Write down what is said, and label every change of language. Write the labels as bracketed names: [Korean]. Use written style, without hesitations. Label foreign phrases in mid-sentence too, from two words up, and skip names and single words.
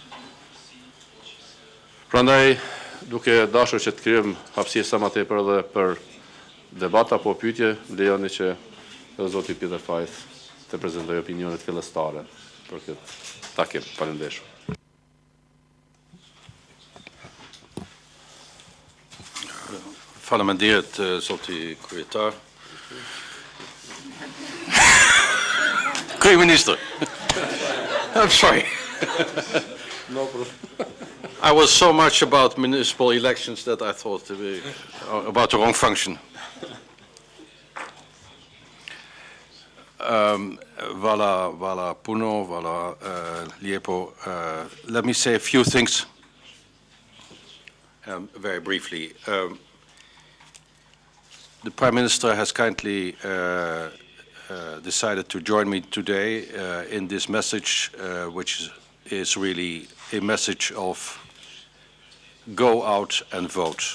[Albanian] Prandaj, duke dashur që të krijojmë hapësirë sa më tepër edhe për debata apo pyetje, lejoni që edhe zoti Peter Faith të prezentoj opinionet fillestare për këtë takim. Faleminderit. Faleminderit, zoti kryetar. Kryeminister. [English] I'm sorry. No problem. I was so much about municipal elections that I thought about the wrong function. [Bosnian] Vala puno, vala lijepo. [English] Let me say a few things very briefly. The Prime Minister has kindly decided to join me today in this message, which is really a message of go out and vote.